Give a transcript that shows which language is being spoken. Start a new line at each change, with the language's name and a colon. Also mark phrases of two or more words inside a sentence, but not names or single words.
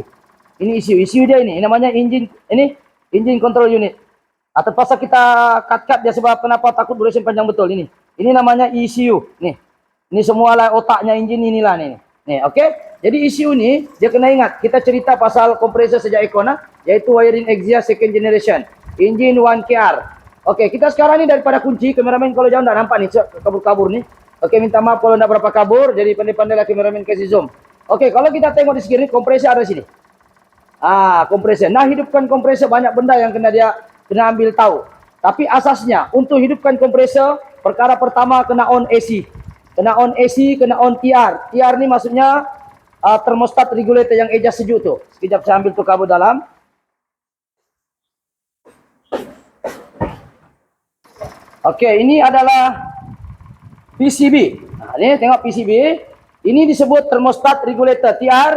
Malay: Ini ECU dia ini namanya
English: engine control unit.
Malay: Terpaksa kita cut dia sebab kenapa takut duration panjang betul ini. Ini namanya ECU. Nih. Ini semua lah otaknya engine inilah nih. Nih, oke. Jadi ECU ini dia kena ingat, kita cerita pasal kompresor sejak Econ, yaitu wiring Exia
English: second generation.
Malay: Engine 1KR. Oke, kita sekarang ini daripada kunci, kameramen kalau jauh enggak nampak nih, kabur-kabur nih. Oke, minta maaf kalau enggak berapa kabur, jadi pandai-pandailah kameramen kasih zoom. Oke, kalau kita tengok di sini, kompresor ada di sini. Kompresor. Nah, hidupkan kompresor banyak benda yang kena ambil tahu. Tapi asasnya untuk hidupkan kompresor, perkara pertama kena on AC. Kena on AC, kena on TR. TR ni maksudnya
English: thermostat regulator
Malay: yang adjust sejuk tu. Sekejap saya ambil tu kabel dalam. Okey, ini adalah PCB. Ni tengok PCB. Ini disebut
English: thermostat regulator
Malay: TR.